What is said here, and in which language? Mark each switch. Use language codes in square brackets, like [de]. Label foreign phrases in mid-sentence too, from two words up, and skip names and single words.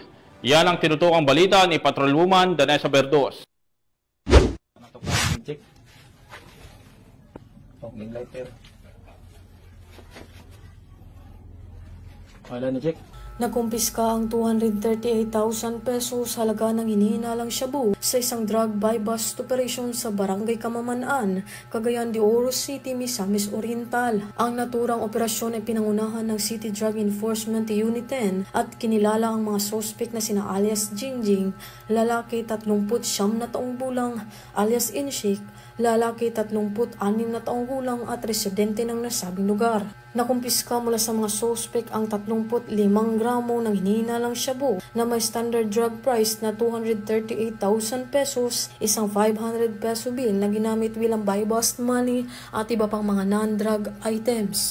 [tl] Yan ang tinutukang balita ni Patrolwoman Danessa Berdos. check. May lighter. Wala na check. Nakumpiska ang 238,000 pesos halaga ng hinihinalang shabu sa isang [en] drug buy-bust operation [tl] sa Barangay Kamamanaan, Cagayan de Oro City, Misamis Oriental. Ang naturang operasyon ay pinangunahan ng City Drug Enforcement Unit 10 at kinilala ang mga suspect na sina alias Jingjing, lalaki 39 na taong gulang, alias Inshik, lalaki 36 na taong gulang at residente ng nasabing lugar. Nakumpiska mula sa mga suspect ang 35 gramo ng hinihinalang shabu na may [en] standard drug price [tl] na 238,000 pesos, isang 500 peso bill na ginamit bilang [en] buy-bust money [tl] at iba pang mga [en] non-drug items.